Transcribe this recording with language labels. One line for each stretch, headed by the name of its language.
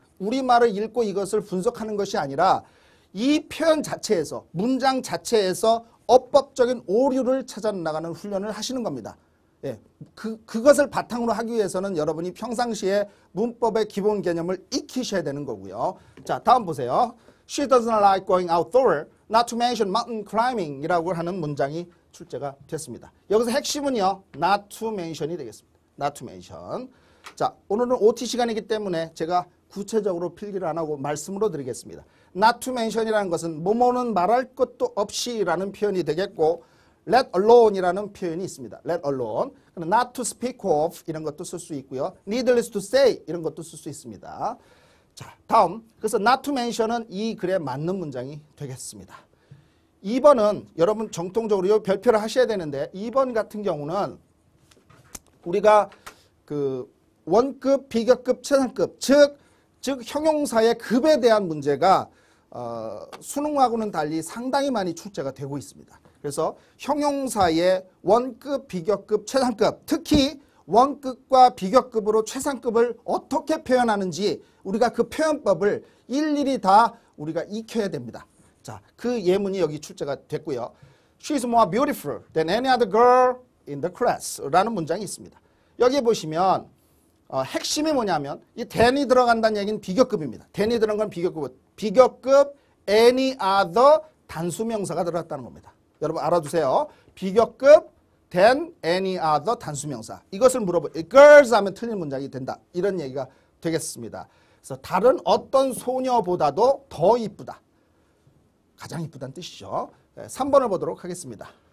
Korean: 우리말을 읽고 이것을 분석하는 것이 아니라 이 표현 자체에서, 문장 자체에서 어법적인 오류를 찾아나가는 훈련을 하시는 겁니다. 예, 그것을 바탕으로 하기 위해서는 여러분이 평상시에 문법의 기본 개념을 익히셔야 되는 거고요. 자, 다음 보세요.
English: She doesn't like going outdoor, not to mention mountain climbing
Korean: 이라고 하는 문장이 출제가 됐습니다. 여기서 핵심은요, not to mention이 되겠습니다.
English: not to mention.
Korean: 자, 오늘은 OT 시간이기 때문에 제가 구체적으로 필기를 안 하고 말씀으로 드리겠습니다. not to mention이라는 것은 뭐뭐는 말할 것도 없이라는 표현이 되겠고 let alone이라는 표현이 있습니다. let alone. not to speak of 이런 것도 쓸 수 있고요.
English: needless to say
Korean: 이런 것도 쓸 수 있습니다. 자, 다음. 그래서 not to mention은 이 글에 맞는 문장이 되겠습니다. 2번은 여러분 정통적으로 별표를 하셔야 되는데 2번 같은 경우는 우리가 그 원급, 비교급, 최상급 즉 형용사의 급에 대한 문제가 수능하고는 달리 상당히 많이 출제가 되고 있습니다. 그래서 형용사의 원급, 비교급, 최상급 특히 원급과 비교급으로 최상급을 어떻게 표현하는지 우리가 그 표현법을 일일이 다 우리가 익혀야 됩니다. 자, 그 예문이 여기 출제가 됐고요.
English: She's more beautiful than any other girl in the class
Korean: 라는 문장이 있습니다. 여기 보시면 핵심이 뭐냐면 이 than이 들어간다는 얘기는 비교급입니다. than이 들어간 건 비교급 any other 단수명사가 들어갔다는 겁니다. 여러분 알아두세요. 비교급 than any other 단수명사. 이것을 girls 하면 틀린 문장이 된다. 이런 얘기가 되겠습니다. 그래서 다른 어떤 소녀보다도 더 이쁘다. 가장 이쁘다는 뜻이죠. 3번을 보도록 하겠습니다.